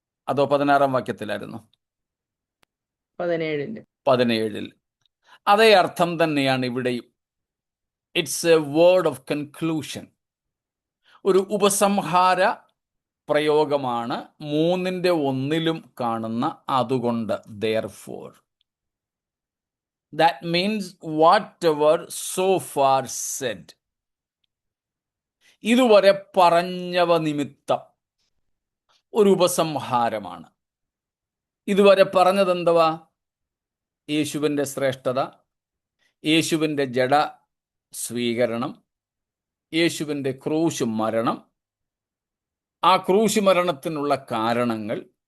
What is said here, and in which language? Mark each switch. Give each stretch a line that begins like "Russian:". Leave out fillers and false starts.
Malayalam: അതോ 16-ാം വാക്യത്തിലായിരുന്നു? 17-ൽ. അതേ അർത്ഥം തന്നെയാണ് ഇവിടെയും.
English: It's a word of conclusion.
Malayalam: ഒരു ഉപസംഹാര പ്രയോഗമാണ് 3-1 കാണുന്ന അതുകൊണ്ട്.
English: therefore. That means whatever so far said.
Malayalam: ഇതുവരെ പറഞ്ഞവ നിമിത്തം ഒരു ഉപസംഹാരമാണ്. ഇതുവരെ പറഞ്ഞതെന്തുവാ? യേശുവിൻ്റെ ശ്രേഷ്ഠത, യേശുവിൻ്റെ ജഡ സ്വീകരണം, യേശുവിൻ്റെ ക്രൂശ് മരണം, ആ ക്രൂശ് മരണത്തിനുള്ള കാരണങ്ങൾ,